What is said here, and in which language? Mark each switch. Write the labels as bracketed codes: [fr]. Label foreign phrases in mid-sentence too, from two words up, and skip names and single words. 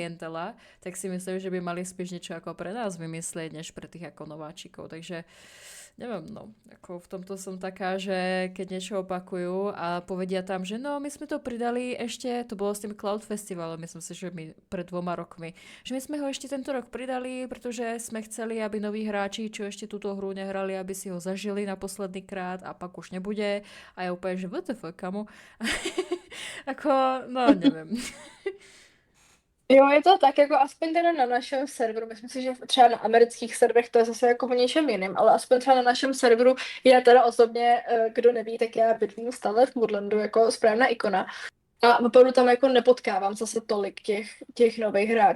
[sk] klientela, tak si myslím, že by mali spíš niečo ako pre nás vymyslieť, než pre tých ako nováčikov, takže Neviem, no, ako v tomto som taká, že keď niečo opakujú a povedia tam, že no, my sme to pridali ešte, to bolo s tým Cloud Festivalom, myslím si, že my pred 2 rokmi, že my sme ho ešte tento rok pridali, pretože sme chceli, aby noví hráči, čo ešte túto hru nehrali, aby si ho zažili na posledný krát a pak už nebude. A ja úplne, že WTF, kamo? Ako, no, neviem. [cs] Jo, je to tak, jako aspoň teda na našem serveru, myslím si, že třeba na amerických serverech to je zase jako o něčem jiném, ale aspoň třeba na našem serveru, já teda osobně, kdo neví, tak já bydlím stále v Woodlandu jako správná ikona. A opravdu tam jako nepotkávám zase tolik těch nových hráčů.